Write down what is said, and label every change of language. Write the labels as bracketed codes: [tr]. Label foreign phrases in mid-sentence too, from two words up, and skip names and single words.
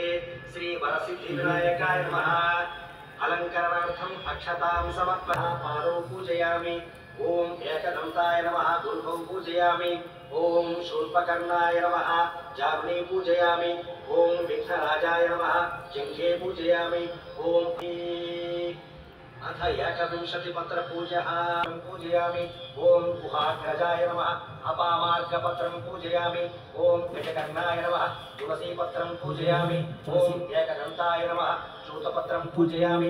[sa] శ్రీ వరసిద్ధి వినాయకాయ నమః. అలంకరణార్థం అక్షతాం సమర్పయామి. పాదౌ పూజయామి. ఓం ఏకదంతాయ నమః. గురుభౌ పూజయామి. ఓం శూర్పకర్ణాయ నమః. జాగ్నే పూజయామి. ఓం విఘ్నరాజాయ నమః. జంఘే పూజయామి. ఓం अथ एकविंशतिपत्रपूजः पूजयामि. ओं गुहाग्रजाय नमः. अपामार्गपत्रं पूजयामि. ओं गजकर्णाय नमः. तुलसीपत्रं पूजयामि. ओं एकदन्ताय नमः. चूतपत्रं पूजयामि.